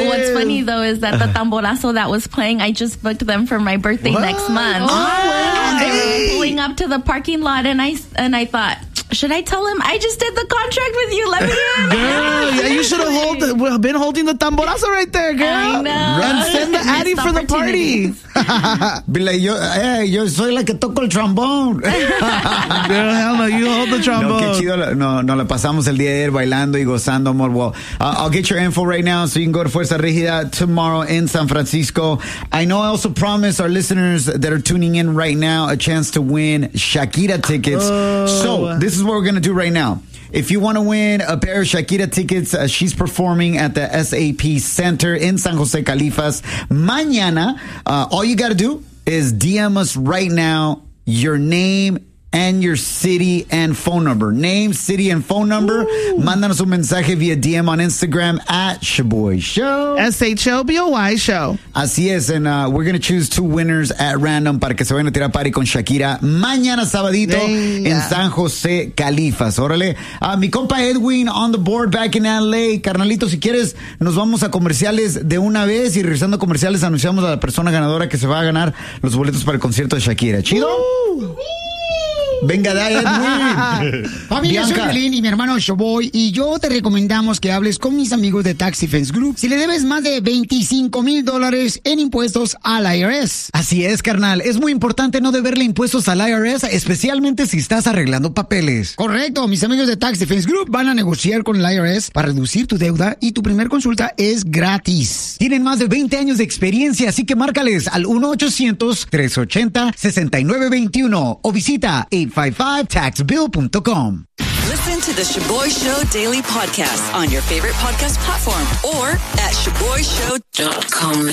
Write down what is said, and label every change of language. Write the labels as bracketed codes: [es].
[en] what's funny though is that the tamborazo that was playing, I just booked them for my birthday next month. Oh, wow. They were pulling up to the parking lot, and I thought, Should I tell him I just did the contract with you? Let me in. Girl, yeah, you should have been holding the tamborazo right there, girl. I know. And send the addy for the party. Be like, yo, hey, [es] yo soy la que toco el trombón. [en] Girl, hell no, you hold the trombone. [es] No, qué chido. No, no, la pasamos el día de ayer bailando y gozando, amor. [en] Well, I'll get your info right now so you can go to Fuerza Rígida tomorrow in San Francisco. I know I also promise our listeners that are tuning in right now a chance to win Shakira tickets. Oh. So, this is what we're going to do right now. If you want to win a pair of Shakira tickets, she's performing at the SAP Center in San Jose Califas mañana. All you got to do is DM us right now your name and your city and phone number. Name, city, and phone number. Ooh. [es] Mándanos un mensaje [en] via DM on Instagram at Shaboy Show. S-H-O-B-O-Y Show. [es] Así es. [en] And we're going to choose two winners at random [es] para que se vayan a tirar party con Shakira mañana sabadito en San José Califas. Órale. Mi compa [en] Edwin on the board back in L.A. [es] Carnalito, si quieres, nos vamos a comerciales de una vez y regresando a comerciales anunciamos a la persona ganadora que se va a ganar los boletos para el concierto de Shakira. ¿Chido? Venga, dale, Edwin. Familia, soy Violín y mi hermano Showboy. Y yo te recomendamos que hables con mis amigos de Tax Defense Group si le debes más de $25,000 en impuestos al IRS. Así es, carnal. Es muy importante no deberle impuestos al IRS, especialmente si estás arreglando papeles. Correcto. Mis amigos de Tax Defense Group van a negociar con el IRS para reducir tu deuda y tu primer consulta es gratis. Tienen más de 20 años de experiencia, así que márcales al 1-800-380-6921 o visita 855-TAXBILL.com. [en] Listen to the Shaboy Show daily podcast on your favorite podcast platform or at ShaboyShow.com.